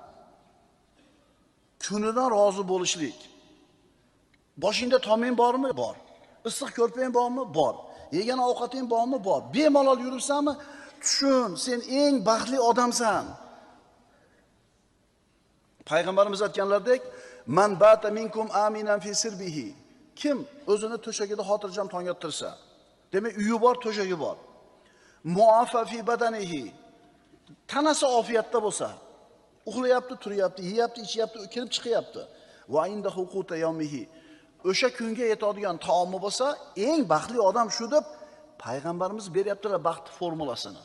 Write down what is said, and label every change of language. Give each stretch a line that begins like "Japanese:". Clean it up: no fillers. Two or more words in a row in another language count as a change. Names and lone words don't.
Uzbek: Kunidan rozi bo'lishlik. Boshingda toming bormi? Bor. Issiq ko'rpang bormi? Bor. Yegan ovqating bormi? Bor. Bemalol yuribsanmi? Tushun, sen eng baxtli odamsan. Payg'ambarimiz aytganlaridek,
Arabic: "من بات منكم آمنا في سربه."
Uzbek: Kim o'zini to'shagida xotirjam tong ottirsa, demak uyi bor, to'shagi bor.
Arabic: معافى في بدنه.
Uzbek: Tanasi ofiyatda bo'lsa, uxlayapti, turyapti, yeyapti, ichyapti, kirib chiqyapti.
Arabic: وعنده قوت يومه.
Uzbek: O'sha kunga yetadigan taomi bo'lsa, eng baxtli odam shu deb payg'ambarimiz beryaptilar baxt formulasini.